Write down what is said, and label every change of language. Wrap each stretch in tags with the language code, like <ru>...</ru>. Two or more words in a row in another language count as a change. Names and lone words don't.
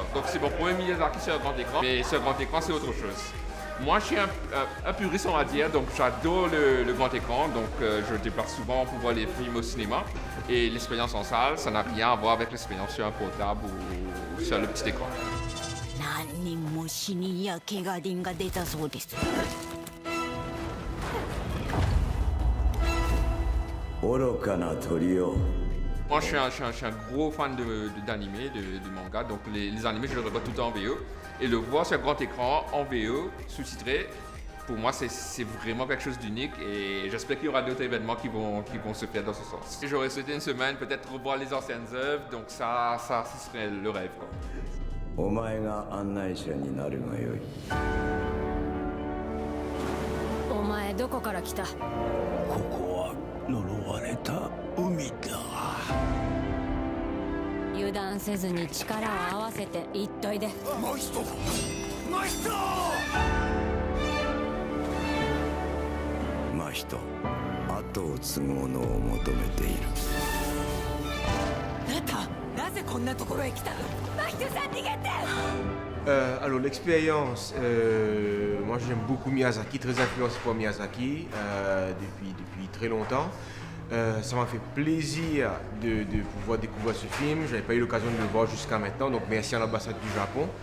<fr>Donc c'est mon premier Miyazaki sur un grand écran, mais sur un grand écran c'est autre chose. Moi, je suis un puriste, on va dire, donc j'adore le grand écran, donc je déplace souvent pour voir les films au cinéma. Et l'expérience en salle, ça n'a rien à voir avec l'expérience sur un portable ou sur le petit écran.</fr> <ja>何人も死人や怪我人が出たそうです。愚かな鳥よ。</ja> <fr>Moi, je suis un gros fan d'animé, de manga, donc les animés, je les regarde tout le temps en VO. Et le voir sur un grand écran, en VO, sous-titré, pour moi, c'est vraiment quelque chose d'unique et j'espère qu'il y aura d'autres événements qui vont se faire dans ce sens. J'aurais souhaité une semaine, peut-être revoir les anciennes œuvres, donc ça ce serait le rêve, quoi.</fr> <ja>お前が案内者になるがよい。お前どこから来た？ここは呪われた海だ。油断せずに力を合わせて言っといで。マイスト！マイスト！マヒト、後を継ぐ者を求めている。あなた、なぜこんなところへ来たの？マヒトさん逃げて！</ja> <fr>Alors l'expérience, moi j'aime beaucoup Miyazaki, très influencé par Miyazaki depuis très longtemps. Ça m'a fait plaisir de pouvoir découvrir ce film. Je n'avais pas eu l'occasion de le voir jusqu'à maintenant, donc merci à l'ambassade du Japon.</fr>